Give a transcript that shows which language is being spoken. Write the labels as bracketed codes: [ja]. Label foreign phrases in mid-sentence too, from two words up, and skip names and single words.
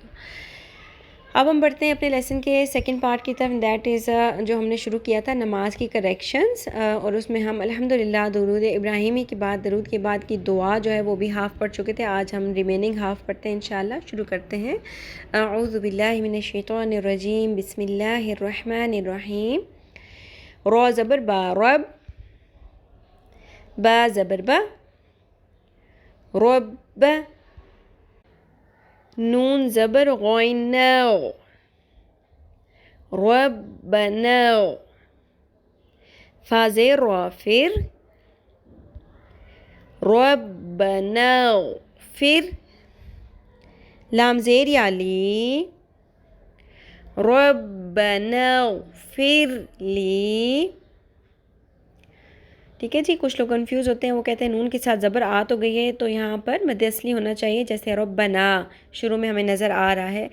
[ur] اب ہم بڑھتے ہیں اپنے لیسن کے [en] second part [ur] کی طرف، [en] that is [ur] جو ہم نے شروع کیا تھا نماز کی کریکشنز، اور اس میں ہم الحمدللہ درود ابراہیمی کے بعد، درود کے بعد کی دعا جو ہے وہ بھی ہاف پڑھ چکے تھے. آج ہم [en] remaining half [ur] پڑھتے ہیں [ar] انشاءاللہ. [ur] شروع کرتے ہیں. [ar] اعوذ باللہ من الشیطان الرجیم، بسم اللہ الرحمن الرحیم. [ur] را زبر با، رب. با زبر با، رب. نون زبر غین نو، ربنا. فا زیر را فر، [ar] ربنا فر. [ur] لام زیر یا لی، [ar] ربنا فر لی. [ur] ٹھیک ہے جی. کچھ لوگ کنفیوز ہوتے ہیں، وہ کہتے ہیں نون کے ساتھ زبر آ تو گئی ہے تو یہاں پر مد اصلی ہونا چاہیے، جیسے ربنا شروع میں ہمیں نظر آ رہا ہے.